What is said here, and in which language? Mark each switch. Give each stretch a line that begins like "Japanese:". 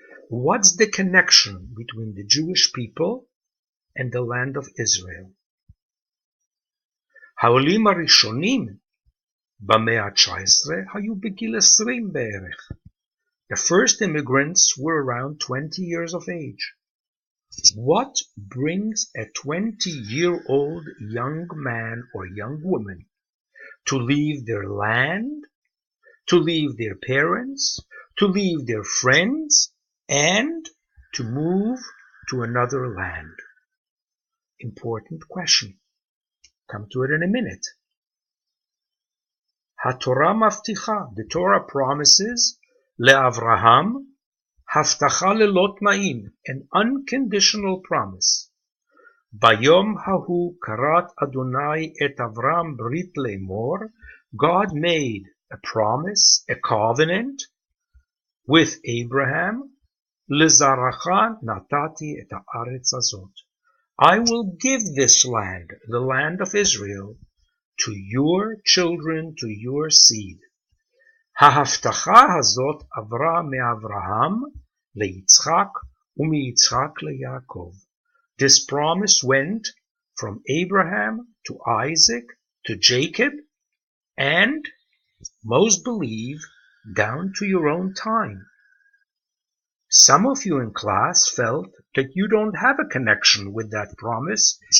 English: What's the connection between the Jewish people and the land of Israel?
Hebrew: העולים הראשונים במאה ה-19 היו בגיל 20 בערך.
English: The first immigrants were around 20 years of age. What brings a 20-year-old young man or young woman to leave their land, to leave their parents, to leave their friends, and to move to another land? Important question. Come to it in a minute.
Hebrew: HaTorah מבטיחה,
English: the Torah promises
Hebrew: לאברהם הבטחה ללא תנאים,
English: an unconditional promise.
Hebrew: ביום ההוא כרת אדוני את אברהם ברית לאמור,
English: God made a promise, a covenant with Abraham,
Hebrew: לזרעך נתתי את הארץ הזאת.
English: I will give this land, the land of Israel, to your children, to your seed.
Hebrew: ההבטחה הזאת עברה מאברהם ליצחק ומיצחק ליעקב.
English: This promise went from Abraham to Isaac to Jacob and, most believe, down to your own time. Some of you in class felt that you don't have a connection with that promise.